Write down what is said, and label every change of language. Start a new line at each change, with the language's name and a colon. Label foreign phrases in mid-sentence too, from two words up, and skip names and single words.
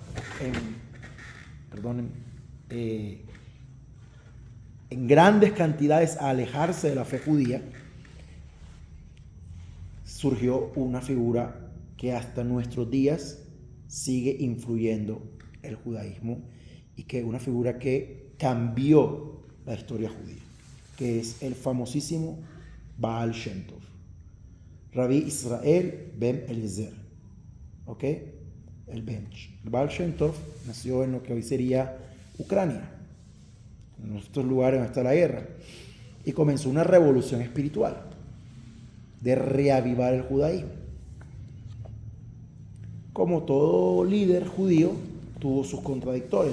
Spanish: en grandes cantidades a alejarse de la fe judía, surgió una figura que hasta nuestros días sigue influyendo el judaísmo y que es una figura que cambió la historia judía, que es el famosísimo Baal Shem Tov, Rabbi Israel Ben Eliezer, ¿ok? El Bench. Baal Shem Tov nació en lo que hoy sería Ucrania, en estos lugares donde está la guerra, y comenzó una revolución espiritual de reavivar el judaísmo. Como todo líder judío, tuvo sus contradictores.